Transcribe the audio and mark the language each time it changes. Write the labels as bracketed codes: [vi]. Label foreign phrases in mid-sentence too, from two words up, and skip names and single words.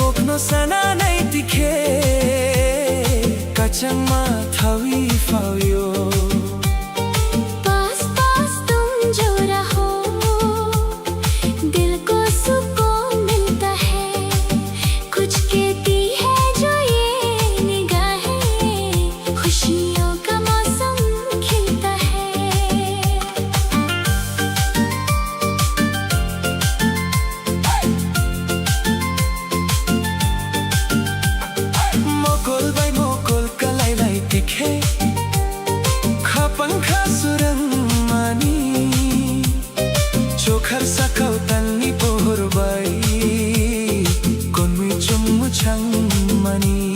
[trp] kopno sana nai tikhe kachang ma thawi phawyo [hi] पास पास तुम जो रहो दिल को सुकून मिलता है कुछ कहती है जो ये निगाहें खुशियों का मौसम खिलता है [trp] mokol bai mokol kalai lai tikhe khapang kha surang mani chokhar sakau tanni pohor bai konmi chum chang mani